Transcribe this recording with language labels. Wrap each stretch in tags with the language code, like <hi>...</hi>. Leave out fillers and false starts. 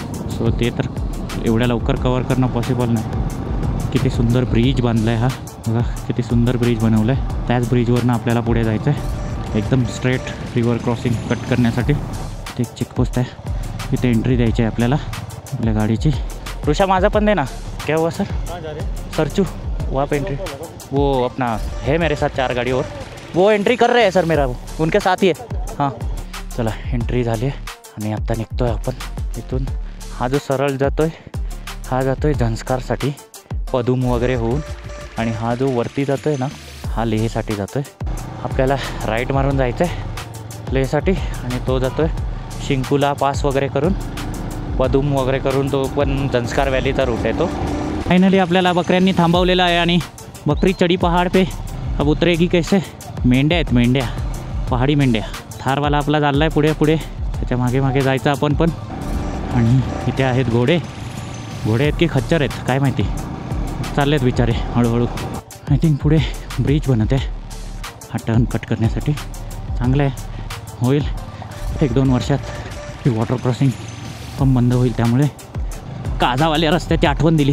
<mr>So ते तर एवढ्या लवकर कवर करणं पॉसिबल नाही. किती सुंदर ब्रिज बांधला आहे हा. बघा किती सुंदर ब्रिज बनवलं आहे. त्याच ब्रिजवरनं आपल्याला पुढे जायचं आहे. एकदम स्ट्रेट रिव्हर क्रॉसिंग कट करण्यासाठी. एक चेकपोस्ट आहे. इथे एंट्री द्यायची आहे आपल्याला आपल्या गाड़ीची। ऋषा माझा पण दे ना।</mr> <hi>क्या हुआ सर? सरचू वहाँ पे एंट्री, वो अपना है मेरे साथ 4 गाड़ी और वो एंट्री कर रहे हैं सर मेरा, उनके साथ ही है।</hi> <mr>हां चला एंट्री झाली आहे आणि आता निघतोय आपण इथून। हा जो सरळ जातोय हा जातोय झंस्कारसाठी पदूम वगैरे होऊन, आणि हा जो वरती जातोय ना हा लेहसाठी जातोय। आपल्याला राईट मारून जायचं आहे लेहसाठी, आणि तो जातोय शिंकुला पास वगैरे करून पदूम वगैरे करून तो पण झंस्कार व्हॅलीचा रूट आहे तो। फायनली आपल्याला बकऱ्यांनी थांबवलेलं आहे आणि</mr> <hi>बकरी चढी पहाड पे अब उतरेगी कैसे।</hi> <mr>मेंढ्या आहेत मेंढ्या, पहाडी मेंढ्या। थारवाला आपला चालला आहे पुढे पुढे, त्याच्या मागे मागे जायचं आपण पण। आणि इथे आहेत घोडे, घोडे आहेत की खच्चर आहेत काय माहिती, चाललेत बिचारे हळूहळू। आय थिंक पुढे ब्रिज बनत आहे हा टर्न कट करण्यासाठी, चांगलं आहे होईल 1-2 वर्षात ही वॉटर क्रॉसिंग पण बंद होईल, त्यामुळे काजावाल्या रस्त्याची आठवण दिली।</mr>